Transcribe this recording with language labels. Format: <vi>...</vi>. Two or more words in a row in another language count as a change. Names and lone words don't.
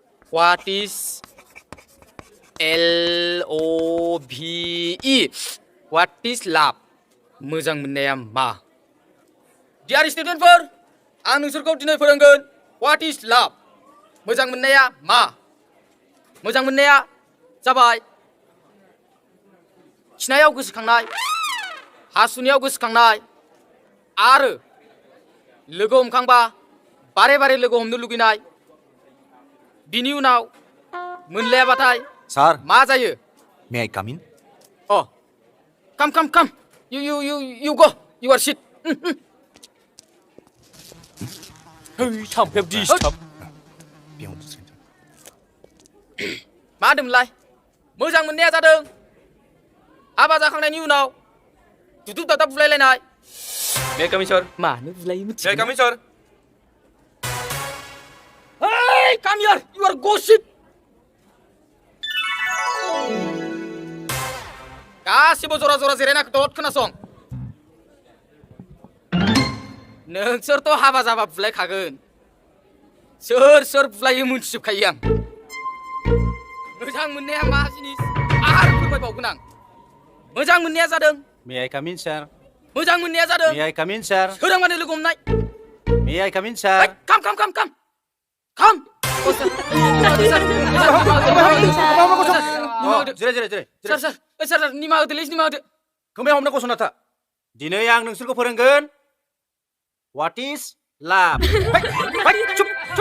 <en>What is LOVE? What is love?</en> <brx>मोजां मोननाया मा?</brx> <en>Dear student</en> <brx>फोर, आं नोंसोरखौ दिनै फोरोंगोन.</brx> <en>What is love?</en> <brx>मोजां मोननाया मा? मोजां मोननाया जाबाय खिनायाव गोसोखांनाय, हासुनायाव गोसोखांनाय आरो लोगो हमखांबा बारे बारे लोगो हमनो लुगैनाय. बिनि उनाव मोनलायाबाथाय Sir, मा जायो?</brx> <en>may I come in? Oh, come. You go. You are shit.</en> <brx>Hey, थाम्फैया disturb. मा होनदोंमोनलाय? मोजां मोननाया जादों हाबा जाखांनायनि उनाव दुदुब दादाब बुलायलायनाय.</brx> <en>May I come in, sir?</en> <brx>मानो बुलायो</brx> <en>May I</en> <brx>मिथिगौ?</brx> <en>come in, sir? Hey, come here. You are gossip.</en> <brx>गासिबो जरा जरा जिरायना दद खोनासं. नोंसोरथ' हाबा जाबा बुलायखागोन. सोर बुलायो मोनथिजोबखायो आं. मोजां मोननाया मा जिनिस आरो फोरमायबावगोन आं. मोजां मोननाया जादों</brx> <en>May I come in, sir?</en> <brx>मोजां मोननाया जादों</brx> <en>May I come in, sir?</en> <brx>सोरांबानो लोगो हमनाय.</brx> <en>May I come in, Hey, sir? come. Oh, sir.</en> <brx>जिराय. Sir, निमाहा होदो. खोमायाव हमना गसंना था. दिनै आं नोंसोरखौ फोरोंगोन.</brx> <en>What is love? चुप.</en>